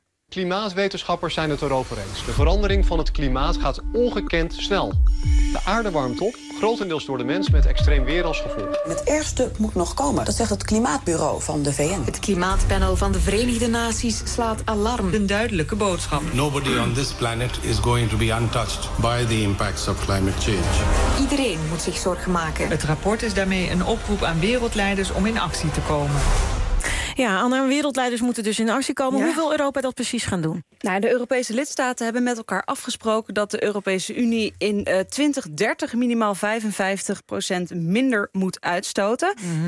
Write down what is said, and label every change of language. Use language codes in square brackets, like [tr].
[nl] Klimaatwetenschappers zijn het erover eens. De verandering van het klimaat gaat ongekend snel. De aarde warmt op, grotendeels door de mens, met extreem weer als gevolg. Het ergste moet nog komen, dat zegt het klimaatbureau van de VN. Het klimaatpanel van de Verenigde Naties slaat alarm. Een duidelijke boodschap. [en] Nobody on this planet is going to be untouched by the impacts of climate change. [nl] Iedereen moet zich zorgen maken. Het rapport is daarmee een oproep aan wereldleiders om in actie te komen. Ja, andere wereldleiders moeten dus in actie komen. Ja. Hoe wil Europa dat precies gaan doen? Nou, de Europese lidstaten hebben met elkaar afgesproken dat de Europese Unie in 2030 minimaal 55% minder moet uitstoten. Mm-hmm.